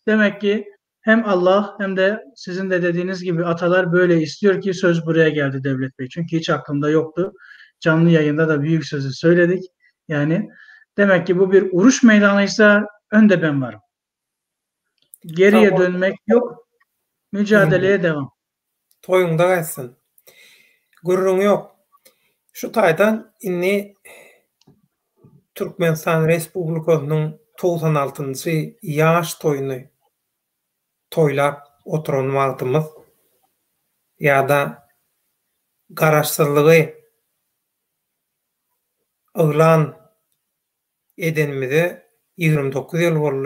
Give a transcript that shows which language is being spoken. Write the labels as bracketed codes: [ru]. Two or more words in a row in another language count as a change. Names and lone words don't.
[tr] Demek ki hem Allah hem de sizin de dediğiniz gibi atalar böyle istiyor ki söz buraya geldi Devlet Bey. Çünkü hiç aklımda yoktu. Canlı yayında da büyük sözü söyledik. Yani demek ki bu bir uruş meydanıysa önde ben varım. Geriye Tamam. dönmek yok. Mücadeleye devam. [tk] Toyunda gaýtsyn. Gurrun yok. Şu taýdan inni Türkmenistan Respublikasynyň 96-njy ýaş toýuny toýlap oturan wagtymyz ýa-da garaşsyzlygy yglan edenimize 29 ýyl boldy.